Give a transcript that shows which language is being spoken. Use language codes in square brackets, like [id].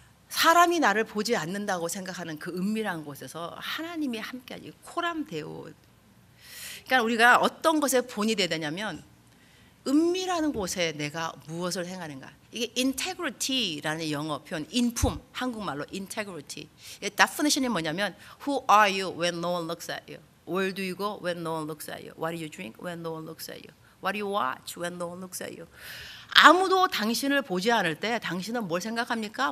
[ko] 사람이 나를 보지 않는다고 생각하는 그 은밀한 곳에서 하나님이 함께하니 코람 데오. 그러니까 우리가 어떤 것에 본이 돼야 되냐면 은밀한 곳에 내가 무엇을 행하는가. 이게 integrity라는 영어 표현, 인품, 한국말로 integrity. [en] definition [ko] 이 뭐냐면 [en] who are you when no one looks at you? Where do you go when no one looks at you? What do you drink when no one looks at you? What do you watch when no one looks at you? [ko] 아무도 당신을 보지 않을 때 당신은 뭘 생각합니까?